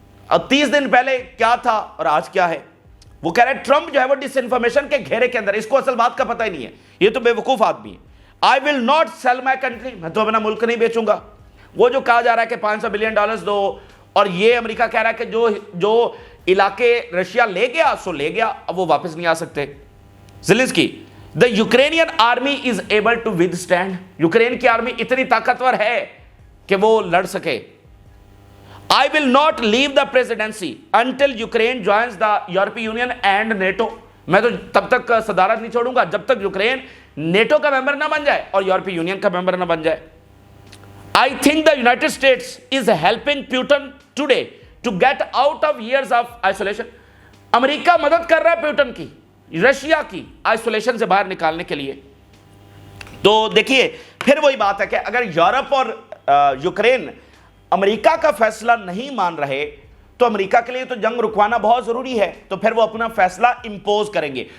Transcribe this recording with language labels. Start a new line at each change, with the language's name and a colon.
Urdu: اب 30 دن پہلے کیا تھا اور آج کیا ہے. وہ کہہ رہے ہیں ٹرمپ جو ہے وہ ڈس انفارمیشن کے گھیرے کے اندر, اس کو اصل بات کا پتہ ہی نہیں ہے, یہ تو بے وقوف آدمی ہے.
English: I will not sell my country,
Urdu: میں تو اپنا ملک نہیں بیچوں گا. وہ جو کہا جا رہا ہے کہ $500 بلین دو, اور یہ امریکہ کہہ رہا ہے کہ جو علاقے رشیا لے گیا سو لے گیا, اب وہ واپس نہیں آ سکتے.
English: Zelensky, the Ukrainian army is able to withstand.
Urdu: Ukraine کی آرمی اتنی طاقتور ہے کہ وہ لڑ سکے.
English: I will not leave the presidency until Ukraine joins the European Union and NATO.
Urdu: میں تو تب تک صدارت نہیں چھوڑوں گا جب تک یوکرین نیٹو کا ممبر نہ بن جائے اور یورپی یونین کا ممبر نہ بن جائے.
English: I think the United States is helping Putin today to get out of years of isolation.
Urdu: امریکہ مدد کر رہا ہے پیوٹن کی, رشیا کی آئسولیشن سے باہر نکالنے کے لیے. تو دیکھیے پھر وہی بات ہے کہ اگر یورپ اور یوکرین امریکہ کا فیصلہ نہیں مان رہے تو امریکہ کے لیے تو جنگ رکوانا بہت ضروری ہے, تو پھر وہ اپنا فیصلہ امپوز کریں گے.